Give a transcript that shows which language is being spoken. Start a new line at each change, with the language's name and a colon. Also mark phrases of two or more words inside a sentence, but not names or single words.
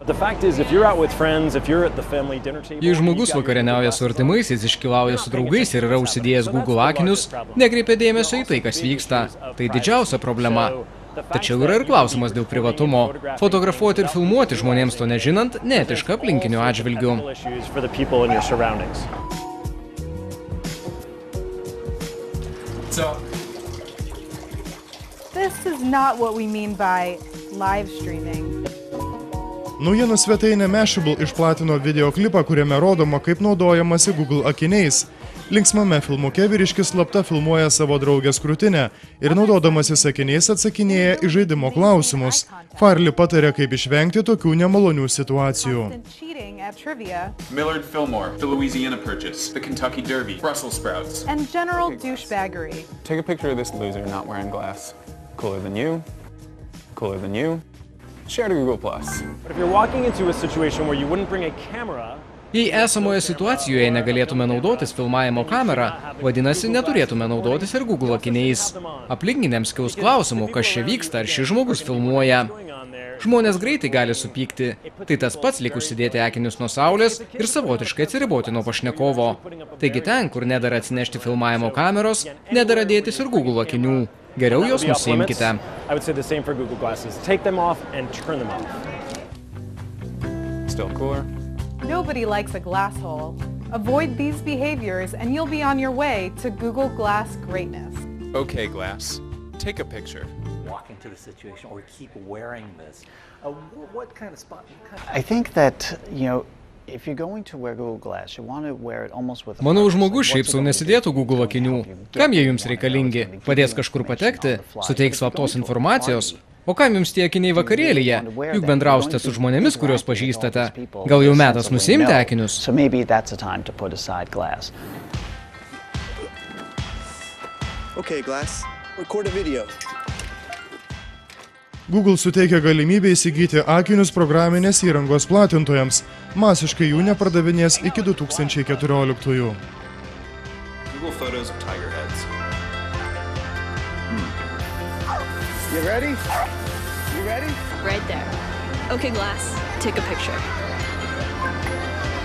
Lithuanian: Jei žmogus vakarieniauja su artimaisiais, iškylauja su draugais ir yra užsidėjęs Google akinius, nekreipia dėmesio į tai, kas vyksta. Tai didžiausia problema. Tačiau yra ir klausimas dėl privatumo. Fotografuoti ir filmuoti žmonėms to nežinant, neetiška aplinkinių atžvilgių.
English: This is not what we mean by live streaming.
Lithuanian: Naujienų svetainė Mashable išplatino videoklipą, kuriame rodoma, kaip naudojamasi Google akiniais. Linksmame filmuke vyriškis slapta filmuoja savo draugės krūtinę ir naudodamasis akiniais atsakinėja į žaidimo klausimus. Farley patarė, kaip išvengti tokių nemalonių situacijų.
English: Millard Fillmore, the Louisiana Purchase, the Kentucky Derby, Brussels sprouts. And general douchebaggery. Take a picture of this loser not wearing glass. Cooler than you. Cooler than you. Share to Google+. But if you're walking into a situation where you wouldn't bring a camera,
Lithuanian: Jei esamoje situacijoje negalėtume naudotis filmavimo kamerą, vadinasi, neturėtume naudotis ir Google akiniais. Aplinkiniams kils klausimų, kas čia vyksta, ar šis žmogus filmuoja. Žmonės greitai gali supykti. Tai tas pats lyg užsidėti akinius nuo saulės ir savotiškai atsiriboti nuo pašnekovo. Taigi ten, kur nedara atsinešti filmavimo kameros, nedara dėtis ir Google akinių. Geriau jos nusiimkite.
English: I would say the same for Google glasses. Take them off and turn them off. Still cooler. Nobody likes a glass hole. Avoid these behaviors and you'll be on your way to Google Glass greatness. Okay, Glass. Take a picture. Walk into the situation or keep wearing this. What kind of spot? I think that, if you're going to wear Google Glass, you want to wear it almost with a
Lithuanian: Manau, žmogus šiaip sau nesidėtų Google akinių. Kam jie jums reikalingi? Padės kažkur patekti? Suteiks slaptos informacijos? O kam jums tie akiniai vakarėlyje? Juk bendrausite su žmonėmis, kuriuos pažįstate. Gal jau metas nusiimti akinius?
English: So maybe that's a time to put aside glass. Okay, Glass. Record a video.
Lithuanian: Google suteikia galimybę įsigyti akinius programinės įrangos platintojams. Masiškai jų nepardavinės iki 2014.
English: Google photos of tiger heads. You ready? You ready? Right there. Okay, Glass, take a picture.